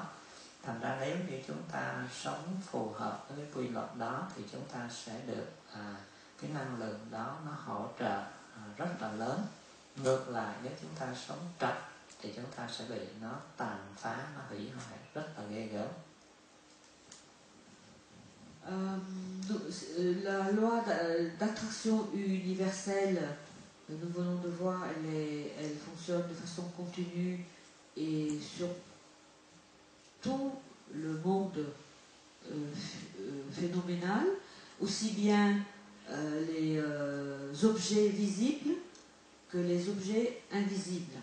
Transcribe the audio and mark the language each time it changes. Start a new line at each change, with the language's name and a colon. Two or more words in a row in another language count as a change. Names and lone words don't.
Vietnamese: Thành ra nếu như chúng ta sống phù hợp với cái quy luật đó thì chúng ta sẽ được cái năng lượng đó nó hỗ trợ rất là lớn. Ngược lại, nếu chúng ta sống trật thì chúng ta sẽ bị nó tàn phá, nó hủy hoại rất là ghê gớm.
French: La loi d'attraction universelle, nous venons de voir, elle fonctionne de façon continue et sur tout le monde phénoménal, aussi bien les objets visibles que les objets invisibles.